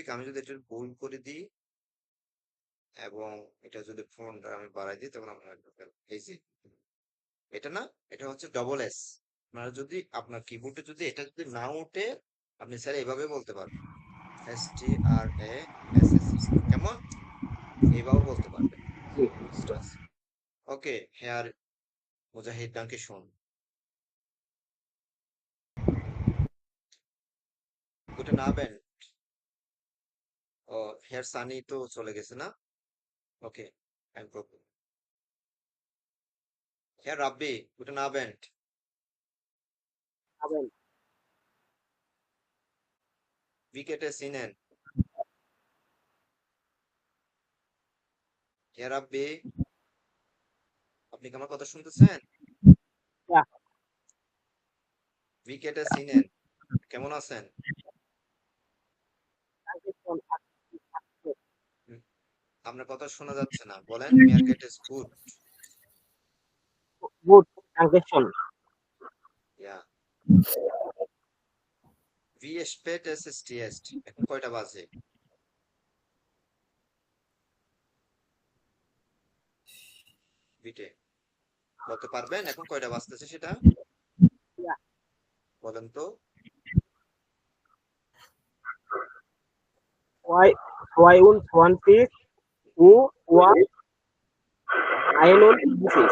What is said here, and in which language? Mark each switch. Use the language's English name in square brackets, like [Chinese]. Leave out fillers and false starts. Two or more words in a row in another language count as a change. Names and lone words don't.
[Bangla] আমি যদি এটা বোল্ড করে দিই এবং এটা যদি ফন্টটা আমি বাড়াই দিই তখন আপনারা এই যে এটা না, এটা হচ্ছে ডবল এস। আপনারা যদি আপনার কিবোর্ডে যদি এটা যদি না ওঠে আপনি স্যার এভাবে বলতে পারবেন, STRASS, কেমন? এইভাবে বলতে পারবেন স্ট্রাস। ওকে হেয়ার মুজাহিদ, [German] danke schon. Guten Abend. [Bangla] ও হেয়ার সানি তো চলে গেছে না? ওকে, [German] Herr Rabbi, guten Abend. Abend. Wie geht es Ihnen? Herr Rabbi, [Bangla] আপনি কি আমার কথা শুনতেছেন? [German] Ja, Wie geht es Ihnen? [Bangla] কেমন আছেন? [German] danke schon. [Bangla] হুম, আপনার কথা শোনা যাচ্ছে না। বলেন, [German] mir geht es gut. Gut, danke schon. Ja. Wie spät ist es jetzt? [Bangla] এখন কয়টা বাজে? বিটে বলতে পারবেন এখন কয়টা বাজতেছে সেটা? [German] Ja, [Bangla] বলেন তো। [German] 22 Uhr 51.